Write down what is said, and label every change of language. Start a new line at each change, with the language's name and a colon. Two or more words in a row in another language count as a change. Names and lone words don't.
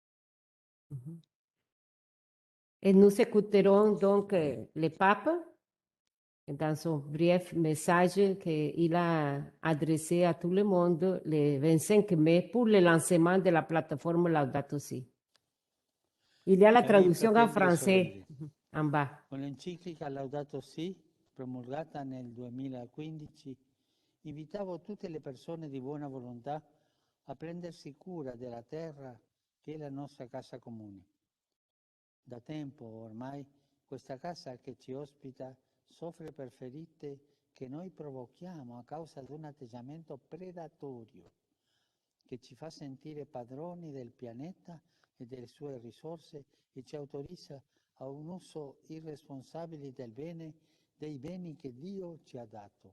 French: Et nous écouterons donc le pape dans son bref message qu'il a adressé à tout le monde le 25 mai pour le lancement de la plateforme Laudato Si. Il y a la
Italian: Cari
French: traduction en
Italian: fratelli e
French: français
Italian: sorelle,
French: en bas.
Italian: con l'enciclica Laudato Si, promulgata nel 2015, invitavo tutte le persone di buona volontà a prendersi cura della terra che è la nostra casa comune. Da tempo ormai questa casa che ci ospita soffre per ferite che noi provochiamo a causa di un atteggiamento predatorio che ci fa sentire padroni del pianeta e delle sue risorse e ci autorizza a un uso irresponsabile dei beni che Dio ci ha dato.